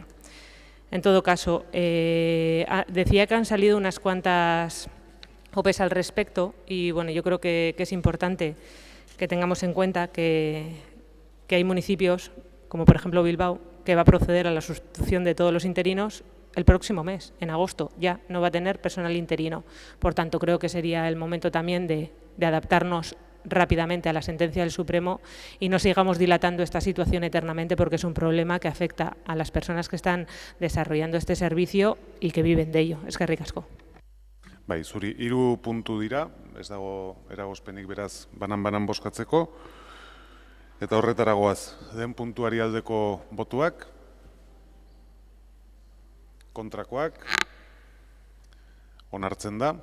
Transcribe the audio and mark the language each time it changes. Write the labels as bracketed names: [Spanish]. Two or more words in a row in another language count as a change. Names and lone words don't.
[Spanish] En todo caso, decía que han salido unas cuantas OPEs al respecto y bueno, yo creo que es importante que tengamos en cuenta que hay municipios, como por ejemplo Bilbao, que va a proceder a la sustitución de todos los interinos el próximo mes, en agosto, ya no va a tener personal interino. Por tanto, creo que sería el momento también de adaptarnos rápidamente a la sentencia del Supremo y no sigamos dilatando esta situación eternamente porque es un problema que afecta a las personas que están desarrollando este servicio y que viven de ello. [Basque] Eskerrik asko. Bai, zuri 3 puntu dira, ez dago eragozpenik beraz banan bozkatzeko. Eta horretara goaz, den puntuari aldeko botuak, kontrakoak, onartzen da.